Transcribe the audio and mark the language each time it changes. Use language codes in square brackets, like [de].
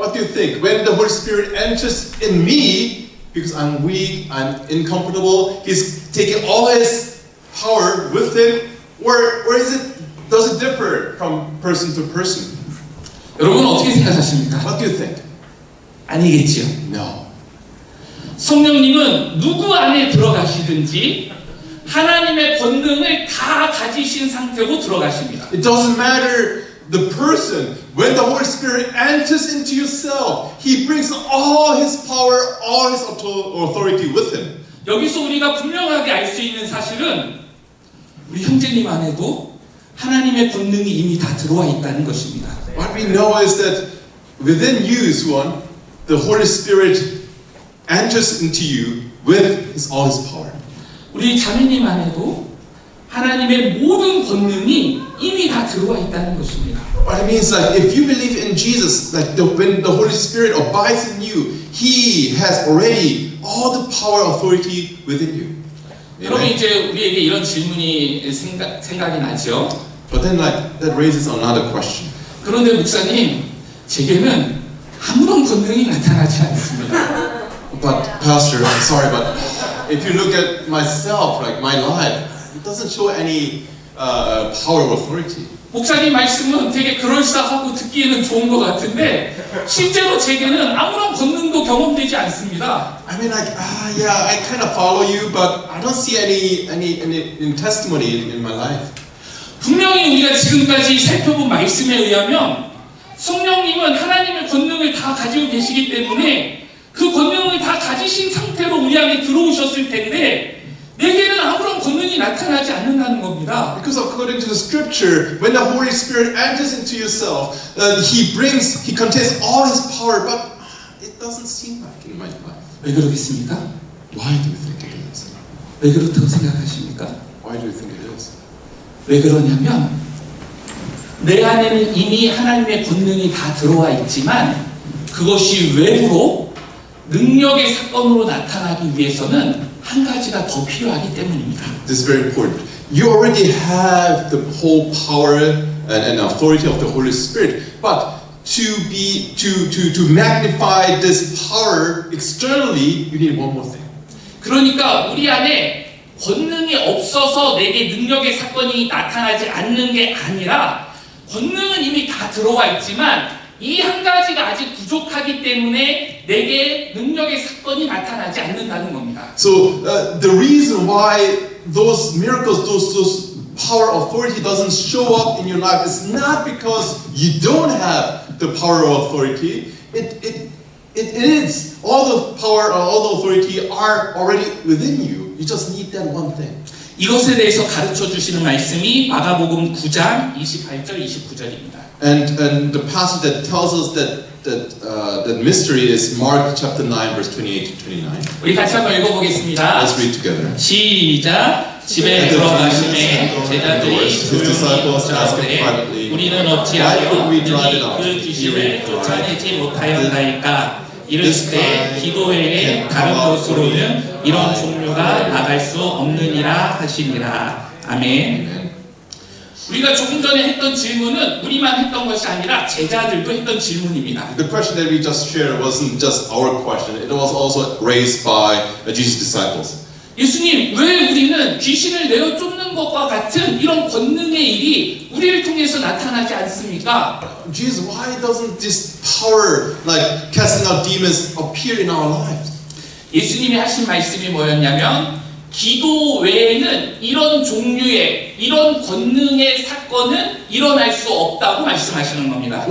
[en] What do you think? When the Holy Spirit enters in me, because I'm weak, I'm incomparable, He's taking all His power with Him, or does it differ from person to person? [ko] 여러분 어떻게 생각하십니까? [en] What do you think? [ko] 아니겠지요. [en] No. [ko] 성령님은 누구 안에 들어가시든지 하나님의 권능을 다 가지신 상태로 들어가십니다. [en] It doesn't matter the person. When the Holy Spirit enters into yourself, He brings all His power, all His authority with Him. [ko] 여기서 우리가 분명하게 알 수 있는 사실은 우리 형제님 안에도 하나님의 권능이 이미 다 들어와 있다는 것입니다. [en] What we know is that within you, Suan, the Holy Spirit enters into you with all His power. [ko] 우리 자매님 안에도 하나님의 모든 권능이 이미 다 들어와 있다는 것입니다. [en] What it means, like, if you believe in Jesus, like when the Holy Spirit abides in you, He has already all the power, authority within you. [ko] 그러면 [en] Amen? [ko] 이제 우리에게 이런 질문이 생각이 나죠. [en] But then, like, that raises another question. [ko] 그런데 목사님, 제게는 아무런 권능이 나타나지 않습니다. [en] But Pastor, I'm sorry, but if you look at myself, like my life, it doesn't show any power or authority. [ko] 목사님 말씀은 되게 그럴싸하고 듣기에는 좋은 것 같은데 실제로 제게는 아무런 권능도 경험되지 않습니다. [en] I mean, like, yeah, I kind of follow you, but I don't see any testimony in my life. [ko] 분명히 우리가 지금까지 살펴본 말씀에 의하면 성령님은 하나님의 권능을 다 가지고 계시기 때문에 그 권능을 다 가지신 상태로 우리 안에 들어오셨을 텐데 내게는 아무런 권능이 나타나지 않는다는 겁니다. [en] Because according to the scripture, when the Holy Spirit enters into yourself, He contains all His power, but it doesn't seem like in my life. [ko] 왜 그러겠습니까? [en] Why do you think it is? [ko] 왜 그렇다고 생각하십니까? [en] Why do you think it is? [ko] 왜 그러냐면 내 안에는 이미 하나님의 권능이 다 들어와 있지만 그것이 외부로 능력의 사건으로 나타나기 위해서는 한 가지가 더 필요하기 때문입니다. [en] This is very important. You already have the whole power and authority of the Holy Spirit, but to magnify this power externally, you need one more thing. [ko] 그러니까 우리 안에 권능이 없어서 내게 능력의 사건이 나타나지 않는 게 아니라 권능은 이미 다 들어와 있지만 이 한 가지가 아직 부족하기 때문에 내게 능력의 사건이 나타나지 않는다는 겁니다. [en] So the reason why those miracles, those power, authority doesn't show up in your life is not because you don't have the power or authority. It is all the power, all the authority are already within you. You just need that one thing. [ko] 이것에 대해서 가르쳐 주시는 말씀이 마가복음 9장 28절 29절입니다. [en] And the passage that tells us that mystery is Mark chapter 9 verse 28 to 29. [ko] 우리 같이 한번 읽어보겠습니다. [en] Let's read together. [ko] 시작. 집에 들어가심에 제자들이 조용히 나오되 우리는 어찌하여 능히 그 귀신을 쫓아내지 못하였나이까. 이르시되 기도회에 다른 곳으로는 이런 종류가 나갈 수 없느니라 하시니라. 아멘. 우리가 조금 전에 했던 질문은 우리만 했던 것이 아니라 제자들도 했던 질문입니다. [en] The question that we just shared wasn't just our question. It was also raised by Jesus' disciples. [ko] 예수님, 왜 우리는 귀신을 내어 쫓는 것과 같은 이런 권능의 일이 우리를 통해서 나타나지 않습니까? [en] Jesus, why doesn't this power, like casting out demons, appear in our lives? [ko] 예수님이 하신 말씀이 뭐였냐면 기도 외에는 이런 종류의 이런 권능의 사건은 일어날 수 없다고 말씀하시는 겁니다.